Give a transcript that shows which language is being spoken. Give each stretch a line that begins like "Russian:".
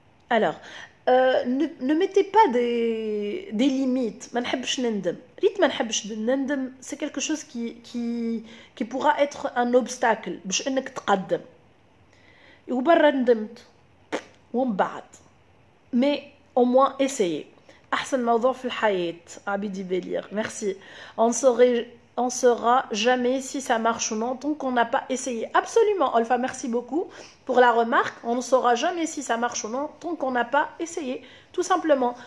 French: alors ne mettez pas des limites.
Arabic: ما نحبش نندم، ريت ما نحبش نندم.
French: c'est quelque chose qui pourra être un obstacle
Arabic: باش انك تقدم. وبرا ندمت ومن بعد
French: mais au moins essayer.
Arabic: احسن موضوع في الحياة عبيدي بليغ.
French: merci. on saura jamais si ça marche ou non tant qu'on n'a pas essayé. Absolument Olfa, merci beaucoup pour la remarque. On ne saura jamais si ça marche ou non tant qu'on n'a pas essayé, tout simplement.